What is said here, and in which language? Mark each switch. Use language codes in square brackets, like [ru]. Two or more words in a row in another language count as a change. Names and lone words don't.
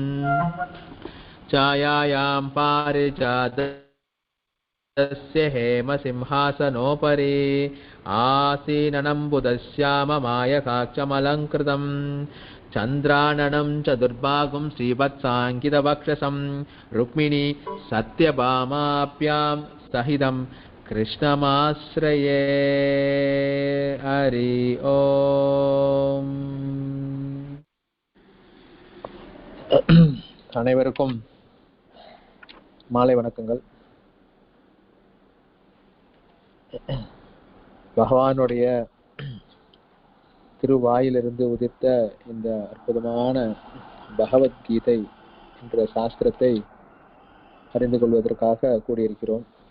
[sa] छायायां पारिजातस्य हेमसिंहासनोपरि आसीननं बुधश्याममायकाक्षमलङ्कृतं चन्द्राननं चतुर्बाहुं श्रीवत्साङ्कितवक्षसं रुक्मिणी सत्यभामाभ्यां सहितं कृष्णमाश्रये हरि ॐ. [ta] அனைவருக்கும் மாலை வணக்கங்கள். பகவானுடைய திருவாயிலிருந்து உதிர்த்த இந்த அற்புதமான பகவத்கீதை என்ற சாஸ்திரத்தை அறிந்து கொள்வதற்காக கூடியிருக்கிறோம்.